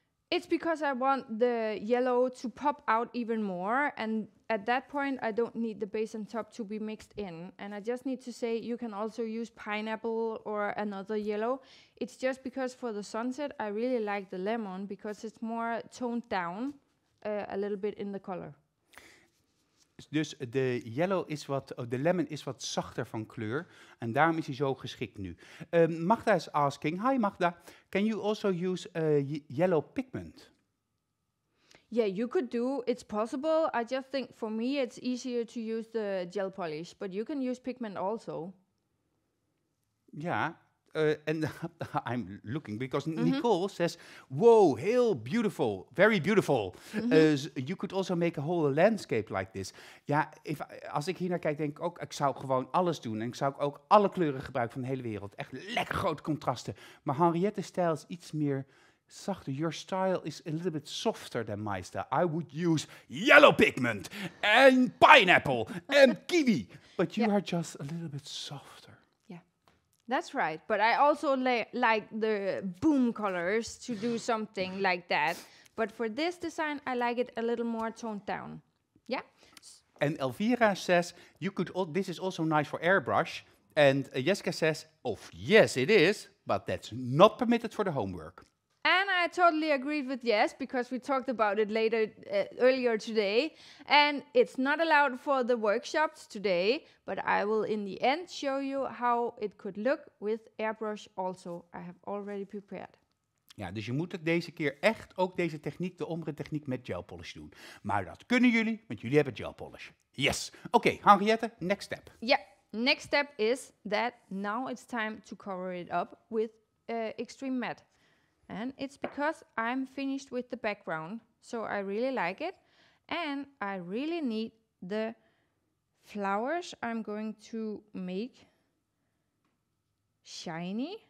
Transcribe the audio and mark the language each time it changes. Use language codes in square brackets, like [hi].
[en] It's because I want the yellow to pop out even more, and at that point I don't need the base and top to be mixed in. And I just need to say you can also use pineapple or another yellow. It's just because for the sunset I really like the lemon because it's more toned down a little bit in the color. [nl] Dus de de lemon is wat zachter van kleur en daarom is hij zo geschikt nu. [en] Magda is asking, hi Magda, can you also use yellow pigment? Yeah, you could do, it's possible. I just think for me it's easier to use the gel polish, but you can use pigment also. Ja, and I'm looking because Nicole says, "Whoa, heel beautiful, very beautiful. You could also make a whole landscape like this." [nl] Ja, als ik hier naar kijk, denk ik ook, ik zou gewoon alles doen. En ik zou ook alle kleuren gebruiken van de hele wereld. Echt lekker grote contrasten. Maar Henriette's stijl is iets meer zachter. [en] Your style is a little bit softer than my style. I would use yellow pigment and pineapple and kiwi. But you are just a little bit softer. That's right, but I also like the boom colors to do something like that. But for this design, I like it a little more toned down. Yeah? And Elvira says, this is also nice for airbrush. And Jessica says, oh, yes, it is, but that's not permitted for the homework. And I totally agreed with yes, because we talked about it earlier today. And it's not allowed for the workshops today, but I will in the end show you how it could look with airbrush also. I have already prepared. [nl] Ja, dus je moet het deze keer echt ook deze techniek, de ombre techniek met gel polish doen. Maar dat kunnen jullie, want jullie hebben gel polish. [en] Yes. Oké, Henriette, next step. Yeah, next step is that now it's time to cover it up with extreme matte. And it's because I'm finished with the background, so I really like it. And I really need the flowers I'm going to make shiny.